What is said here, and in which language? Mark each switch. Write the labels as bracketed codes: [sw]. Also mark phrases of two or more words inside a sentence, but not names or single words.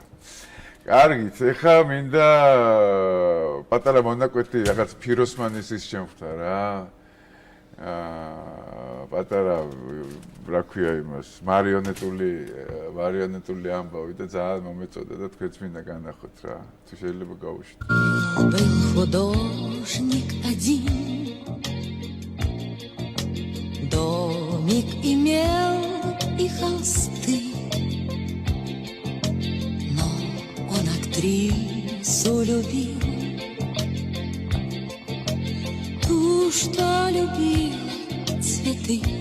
[ka] კარგით, ეხა მინდა პატარა მონაკვეთი რაღაც ფიროსმანის ის შემხვდა რა. პატარა რა ქვია имас მარიონეტული ამბავი და ძალიან მომეწოდა და თქვენც მინდა განახოთ რა თუ შეიძლება გავუშვით. [ru] Был художник один, домик имел и холсты, но он актрису любил, ту, что любил цветы.